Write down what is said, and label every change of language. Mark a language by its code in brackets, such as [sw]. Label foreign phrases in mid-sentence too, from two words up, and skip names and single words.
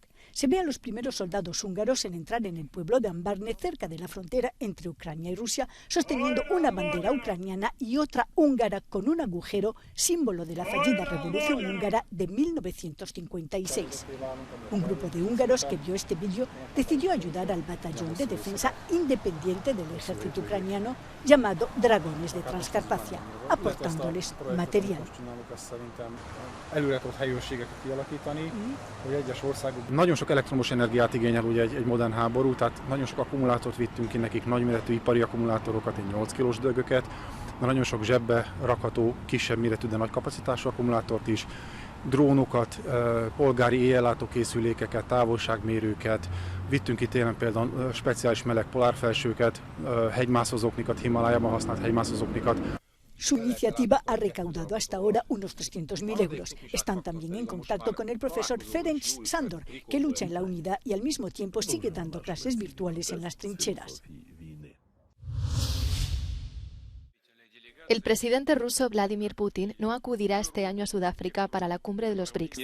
[es] Se ve a los primeros soldados húngaros en entrar en el pueblo de Ambarne, cerca de la frontera entre Ucrania y Rusia, sosteniendo una bandera ucraniana y otra húngara con un agujero, símbolo de la fallida revolución húngara de 1956. Un grupo de húngaros que vio este vídeo decidió ayudar al batallón de defensa independiente del ejército ucraniano. ucraniano llamado Dragones de Transcarpacia, aportándoles material. [hu] Nagyon sok elektromos energiát igényel ugye egy modern háború, tehát nagyon sok akkumulátort vittünk ki nekik, nagyméretű ipari akkumulátorokat, 8 kilós dögöket, de nagyon sok zsebbe rakható, kisebb méretű, de nagy kapacitású akkumulátort is, drónokat, polgári éjjellátókészülékeket, távolságmérőket, vittünk ki télen például speciális meleg polárfelsőket, hegymászózóknikat, Himalájában használt hegymászózóknikat. [es] Su iniciativa ha recaudado hasta ahora unos 300.000 euros. Están también en contacto con el profesor Ferenc Sándor, que lucha en la unidad y al mismo tiempo sigue dando clases virtuales en las trincheras. El presidente ruso Vladimir Putin no acudirá este año a Sudáfrica para la cumbre de los BRICS.